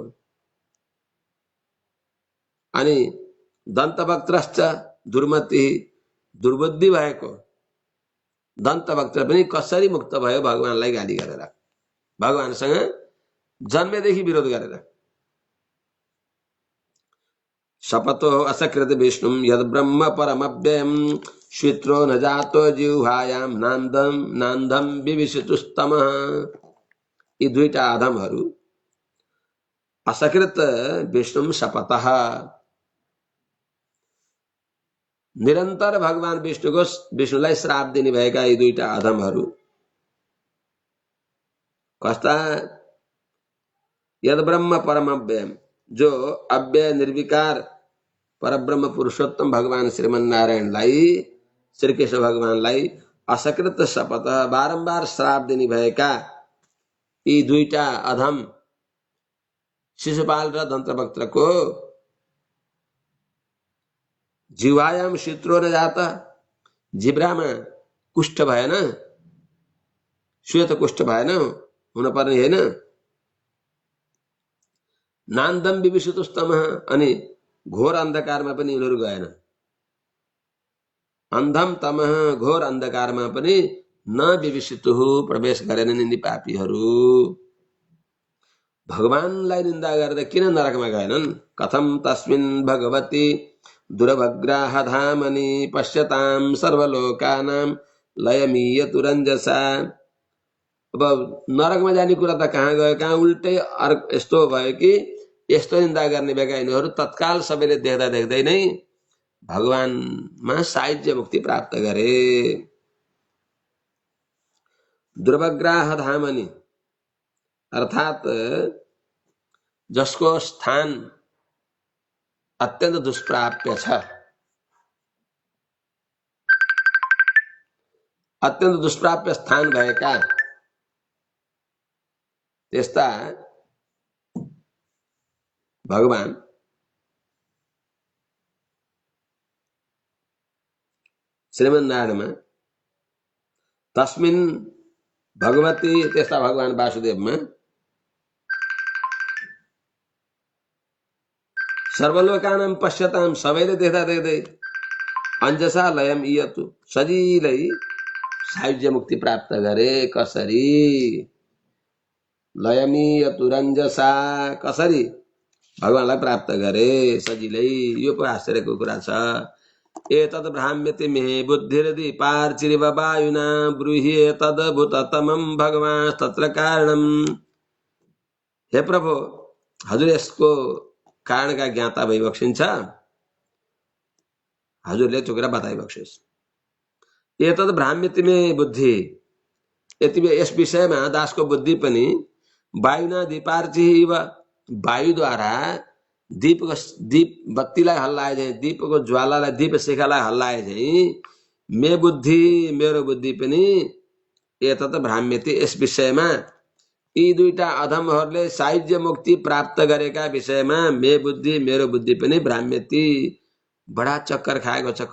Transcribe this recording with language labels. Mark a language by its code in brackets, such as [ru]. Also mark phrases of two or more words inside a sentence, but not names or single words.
[ne] अनि [sa] दन्तवक्त्रश्च दुर्मति, [ne] दुर्बुद्धि भएको दन्तवक्त्र पनि कसरी मुक्त भयो भगवानलाई गाली गरेर, भगवानसँग जन्मेदेखि विरोध गरेर। [sa] शपथो असकृत विष्णुम यद ब्रह्म परमव्ययम श्वित्रो न जातो जिह्वायाम नान्दम नान्दम विविशतुस्तम। [ne] यी दुईटा अधमहरू [sa] असकृत विष्णुम शपथः, [ne] निरन्तर भगवान विष्णुलाई श्राप दिने भएका यी दुईटा अधमहरू कस्ता। [sa] यद ब्रह्म परमव्ययम, [ne] जो अव्यय निर्विकार परब्रह्म पुरुषोत्तम भगवान श्रीमन नारायणलाई, श्री कृष्ण भगवानलाई असकृत शपथ बारम्बार श्राप दिने भएका यी दुईटा अधम शिशुपाल र दन्तवक्त्रको [sa] जिह्वायाम शित्रो न जाता, [ne] जिब्रामा कुष्ठ भएन, श्वेत कुष्ठ भएन, हुन पर्ने होइन। [sa] नान्दम विविशतुस्तम, [ne] अनि घोर अन्धकारमा पनि यिनीहरू गएन। [sa] अन्धम तमः, [ne] घोर अन्धकारमा पनि [sa] न विविशतु, [ne] प्रवेश गरेनन् यिनी पापीहरू। भगवानलाई निन्दा गरेर किन नरकमा गएनन्। [sa] कथम तस्मिन् भगवती दुर्भग्राह धामनि पश्यताम सर्वलोकानां लयमीयतु रञ्जसा। [ne] अब नरकमा जाने कुरा त कहाँ गयो, कहाँ उल्टै यस्तो भयो कि यस्तो निन्दा गर्ने भएका यिनीहरू तत्काल सबैले देख्दा देख्दै नै भगवानमा सायुज्य मुक्ति प्राप्त गरे। [sa] दुर्भग्राह धामनि [ne] अर्थात जसको स्थान अत्यन्त दुष्प्राप्य छ, अत्यन्त दुष्प्राप्य स्थान भएका त्यस्ता भगवान श्रीमन नारायणमा, [sa] तस्मिन भगवती, [ne] त्यस्ता भगवान वासुदेवमा [sa] सर्वलोकानां पश्यताम, [ne] सबैले देख्दा देख्दै [sa] अञ्जसा लयम इयतु, [ne] सजिलै सायुज्य मुक्ति प्राप्त गरे। कसरी [sa] लयमीयतु रञ्जसा, [ne] कसरी भगवानलाई प्राप्त गरे सजिलै। यो पो आश्चर्यको कुरा छ। [sa] एतद् भ्राम्यति मे बुद्धिर्दि पार्चिरिव वायुना ब्रूहि एतद्भूततमं भगवान् तत्र कारणम्। [ne] हे प्रभु, हजुर यसको कारणका ज्ञाता भइबक्सिन्छ, हजुरले त्यो कुरा बताइबक्सिस्। [sa] एतद् भ्राम्यति मे बुद्धि, [ne] यस विषयमा दासको बुद्धि पनि [sa] वायुना दीपार्चिव, [ne] वायुद्वारा दीप बत्तीलाई हल्लाए झैँ, दीपको ज्वालालाई, दीप शिखालाई हल्लाए झैँ [sa] मे बुद्धि, [ne] मेरो बुद्धि पनि [sa] एतत् भ्राम्यति, [ne] यस विषयमा यी दुईटा अधमहरूले सायुज्य मुक्ति प्राप्त गरेका विषयमा [sa] मे बुद्धि, [ne] मेरो बुद्धि पनि भ्राम्यति, बडा चक्कर खाएको छ।